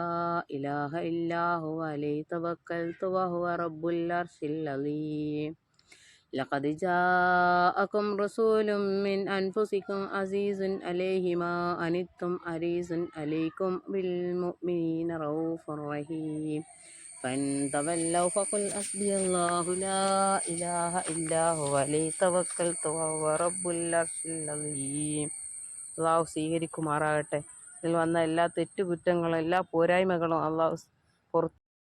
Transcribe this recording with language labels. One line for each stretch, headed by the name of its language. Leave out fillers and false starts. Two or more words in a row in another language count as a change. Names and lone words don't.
Arabic: إله إلا هو عليه توكلت وهو رب العرش العظيم لقد جاءكم رسول من أنفسكم عزيز عليه ما أنتم حريص عليكم بالمؤمنين رؤوف رحيم فإن تولوا فقل حسبي الله لا إله إلا هو عليه توكلت وهو رب العرش العظيم
Malayalam: അള്ളാഹു സ്വീകരിക്കുമാറാകട്ടെ. ഇതിൽ വന്ന എല്ലാ തെറ്റുകുറ്റങ്ങളും എല്ലാ പോരായ്മകളും അള്ളാഹു പുറത്ത്